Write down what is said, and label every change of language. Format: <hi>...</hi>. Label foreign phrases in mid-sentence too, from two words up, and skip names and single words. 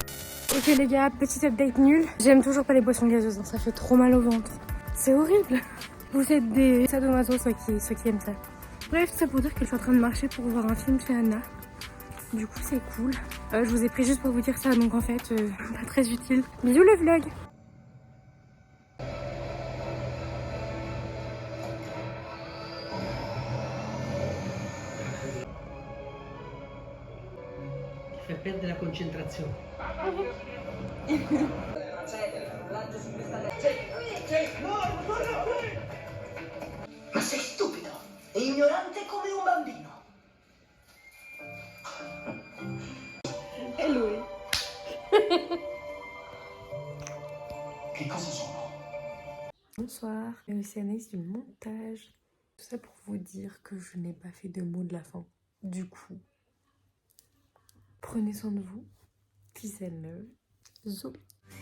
<fr>Ok les gars, petit update nul. J'aime toujours pas les boissons gazeuses, hein, ça fait trop mal au ventre. C'est horrible. Vous êtes des sadomaso, ceux qui aiment ça. Bref, tout ça pour dire que je suis en train de marcher pour voir un film chez Anna. Du coup, c'est cool. Je vous ai pris juste pour vous dire ça, donc en fait, pas très utile. Bisous le vlog.</fr> <it>Per perdere la concentrazione. Ma sei stupido e ignorante come un bambino. E lui. Che cosa sono?</it> <fr>Bonsoir, c'est Anaïs du montage. Tout ça pour vous dire que je n'ai pas fait de mot de la fin. Du coup, prenez soin de vous.</fr> <en>Peace and love.</en> <fr>Zou.</fr>